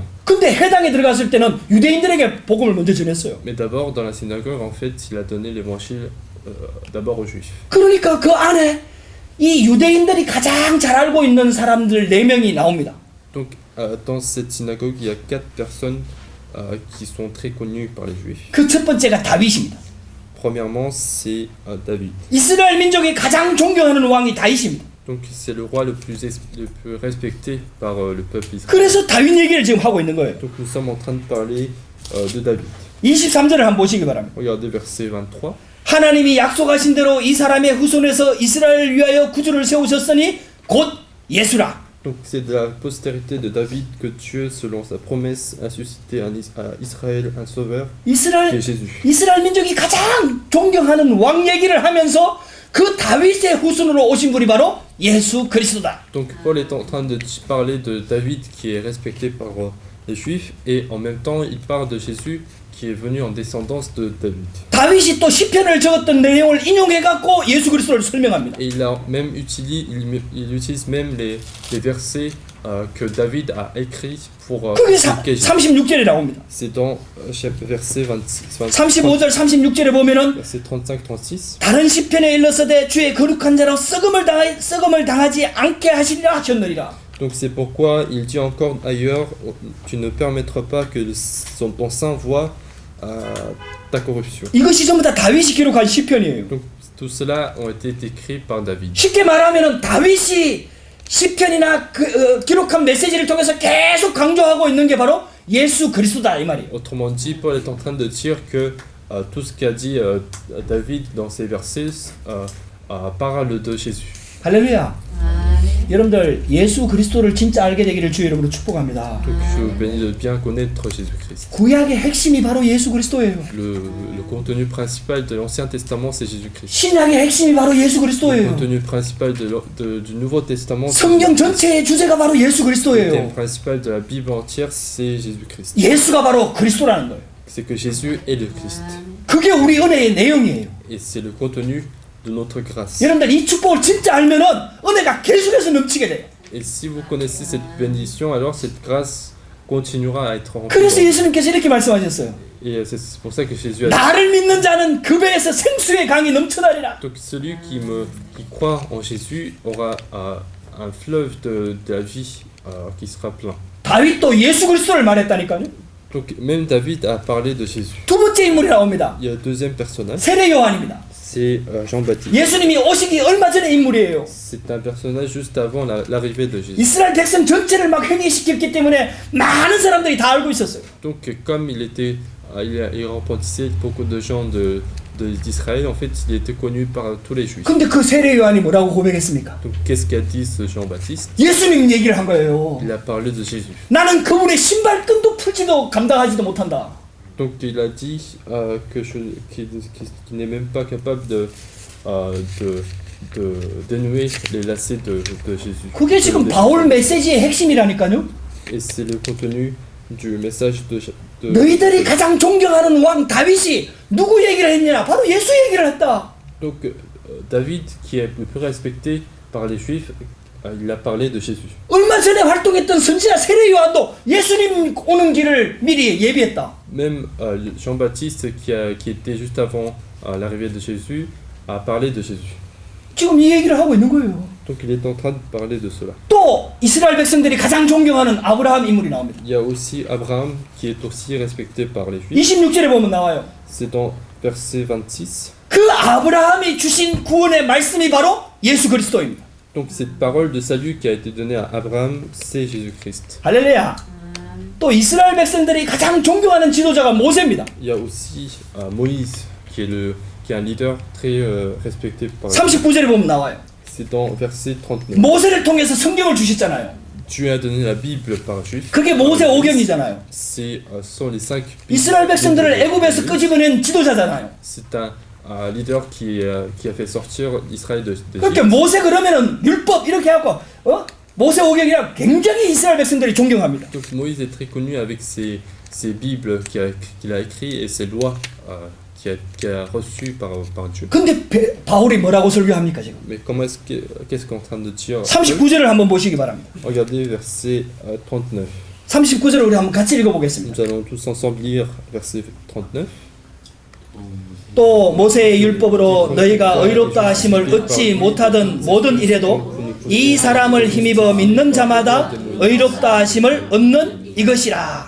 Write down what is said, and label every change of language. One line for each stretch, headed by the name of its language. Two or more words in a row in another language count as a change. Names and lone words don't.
Korean: 근데 회당에 들어갔을 때는 유대인들에게 복음을 먼저 전했어요.
French: Mais d'abord, dans la synagogue, en fait, il a donné l'évangile d'abord aux juifs.
Korean: 그러니까 그 안에 이 유대인들이 가장 잘 알고 있는 사람들 4명이 나옵니다.
French: Donc dans cette synagogue, il y a 4 personnes qui sont très connues par les juifs.
Korean: 그 첫 번째가 다윗입니다.
French: Premièrement, c'est David.
Korean: 이스라엘 민족이 가장 존경하는 왕이 다윗입니다.
French: Donc c'est le roi le plus respecté par le peuple israélien.
Korean: 그래서 다윗 얘기를 지금 하고 있는 거예요.
French: Donc nous sommes en train de parler de David.
Korean: 23절을 한번 보시기 바랍니다.
French: Regardez verset 23.
Korean: 하나님이 약속하신 대로 이 사람의 후손에서 이스라엘을 위하여 구주를 세우셨으니 곧 예수라.
French: Donc c'est de la postérité de David que Dieu, selon sa promesse, a suscité à Israël un sauveur qui est Jésus.
Korean: 이스라엘 민족이 가장 존경하는 왕 얘기를 하면서 그 다윗의 후손으로 오신 분이 바로 예수 그리스도다.
French: Donc Paul est en train de parler de David qui est respecté par les Juifs et en même temps il parle de Jésus qui est venu en descendance de David.
Korean: 다윗이 또 시편을 적었던 내용을 인용해 갖고 예수 그리스도를 설명합니다.
French: Et il a même il utilise même les versets que David a écrits pour
Korean: 그게
French: expliquer Jésus.
Korean: 36절에 나옵니다.
French: C'est dans verset 26,
Korean: 35절 36절에 보면은
French: verset 35-36.
Korean: 다른 시편에 일러서되 주의 거룩한 자로 썩음을 당하지 않게 하시리라 하셨느니라.
French: Donc c'est pourquoi il dit encore ailleurs, tu ne permettras pas que ton saint voie ta corruption.
Korean: 이것이 전부 다 다윗이 기록한 시편이에요.
French: Donc tout cela ont été écrits par David.
Korean: 쉽게 말하면은 다윗이 시편이나 기록한 메시지를 통해서 계속 강조하고 있는 게 바로 예수 그리스도다 이 말이에요.
French: Autrement dit, Paul est en train de dire que tout ce qu'a dit David dans ces versets parle de Jésus.
Korean: 할렐루야. 여러분들 예수 그리스도를 진짜 알게 되기를 주의 이름으로 축복합니다.
French: Donc je vous bénis de bien connaître Jésus-Christ.
Korean: 구약의 핵심이 바로 예수 그리스도예요.
French: Le contenu principal de l'Ancien Testament, c'est Jésus-Christ.
Korean: 신약의 핵심이 바로 예수
French: Le
Korean: 그리스도예요.
French: contenu principal du Nouveau Testament, c'est
Korean: 성경
French: Jésus-Christ.
Korean: 전체의 주제가 바로 예수
French: Le thème
Korean: 그리스도예요.
French: principal de la Bible entière, c'est Jésus-Christ.
Korean: 예수가 바로 그리스도라는 거예요.
French: C'est que Jésus est le Christ.
Korean: 그게 우리 은혜의 내용이에요.
French: Et c'est le contenu de notre grâce.
Korean: 여러분들 이 축복을 진짜 알면은 은혜가 계속해서 넘치게 돼요.
French: Et si vous connaissez cette bénédiction, alors cette grâce continuera à être remplie.
Korean: 그래서 예수님께서 이렇게 말씀하셨어요.
French: Et c'est pour ça que Jésus a dit,
Korean: 나를 믿는 자는 그 배에서 생수의 강이 넘쳐나리라.
French: donc celui qui croit en Jésus aura un fleuve de la vie qui sera plein.
Korean: 다윗도 예수 그리스도를 말했다니까요.
French: Donc même David a parlé de Jésus.
Korean: 두 번째 인물이 나옵니다.
French: Il y a un deuxième personnage,
Korean: 세례 요한입니다.
French: c'est Jean-Baptiste.
Korean: 예수님이 오시기 얼마 전의 인물이에요.
French: C'est un personnage juste avant l'arrivée de Jésus.
Korean: 이스라엘 백성 전체를 막 회개시켰기 때문에 많은 사람들이 다 알고 있었어요.
French: Donc comme il remplissait beaucoup de gens d'Israël, en fait il était connu par tous les Juifs.
Korean: 근데 그 세례 요한이 뭐라고 고백했습니까?
French: Donc qu'est-ce qu'a dit ce Jean-Baptiste?
Korean: 예수님 얘기를 한 거예요.
French: Il a parlé de Jésus.
Korean: 나는 그분의 신발끈도 풀지도 감당하지도 못한다.
French: Donc il a dit qu'il n'est même pas capable de dénouer les lacets de Jésus.
Korean: 그게 지금 바울 메시지의 핵심이라니까요.
French: Et c'est le contenu du message
Korean: 너희들이 가장 존경하는 왕 다윗이 누구 얘기를 했냐? 바로 예수 얘기를 했다.
French: Donc David, qui est le plus respecté par les Juifs, il a parlé de Jésus.
Korean: 얼마 전에 활동했던 선지자 세례 요한도 예수님 오는 길을 미리 예비했다.
French: Même Jean-Baptiste, qui était juste avant l'arrivée de Jésus, a parlé de Jésus.
Korean: 지금 이 얘기를 하고 있는 거예요.
French: Donc il est en train de parler de cela.
Korean: 또 이스라엘 백성들이 가장 존경하는 아브라함 인물이 나옵니다.
French: Il y a aussi Abraham, qui est aussi respecté par les Juifs.
Korean: 26절에 보면 나와요.
French: C'est dans verset 26.
Korean: 그 아브라함이 주신 구원의 말씀이 바로 예수 그리스도입니다.
French: Donc cette parole de salut qui a été donnée à Abraham, c'est Jésus-Christ.
Korean: 할렐루야. 또 이스라엘 백성들이 가장 존경하는 지도자가 모세입니다.
French: Il y a aussi Moïse, qui est un leader très respecté par les
Korean: 39절에 보면 나와요.
French: C'est dans verset 39.
Korean: 모세를 통해서 성경을 주셨잖아요.
French: Dieu a donné la Bible par Juif.
Korean: 그게 모세 오경이잖아요.
French: C'est sont les 5
Korean: 이스라엘 백성들을 애굽에서 끄집어낸 지도자잖아요.
French: C'est un leader qui a fait sortir Israël de
Korean: 그러니까 모세 그러면은 율법 이렇게 하고 모세 오경이라 굉장히 이스라엘 백성들이 존경합니다.
French: Donc Moïse est très connu avec ses Bibles qu'il a écrit et ses lois qu'il a reçues par Dieu.
Korean: 근데 바울이 뭐라고 설교합니까 지금?
French: Mais qu'est-ce qu'on est en train de dire?
Korean: 39절을 한번 보시기 바랍니다.
French: Regardez verset 39.
Korean: 39절을 우리 한번 같이 읽어보겠습니다.
French: Nous allons tous ensemble lire verset 39.
Korean: 또 모세의 율법으로 너희가 의롭다 하심을 얻지 못하던 모든 일에도 이 사람을 힘입어 믿는 자마다 의롭다 하심을 얻는 이것이라.